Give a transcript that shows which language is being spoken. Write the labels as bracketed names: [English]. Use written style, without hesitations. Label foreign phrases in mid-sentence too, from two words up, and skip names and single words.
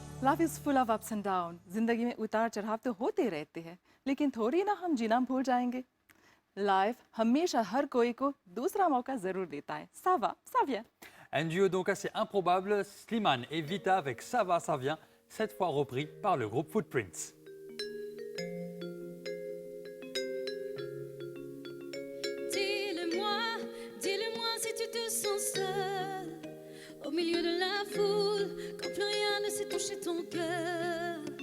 [English] Life is full of ups and downs. [Hindi] जिंदगी में उतार चढ़ाव तो होते रहते हैं, लेकिन थोड़ी ना हम जीना भूल जाएंगे. Life हमेशा हर कोई को दूसरा मौका जरूर देता है. [French] Ça va, ça vient. Un duo donc assez improbable, Slimane et Vita avec Ça va, ça vient, cette fois repris par le groupe Footprints. Dis-le-moi si tu te sens seul au milieu de la foule, quand plus rien ne sait toucher ton cœur.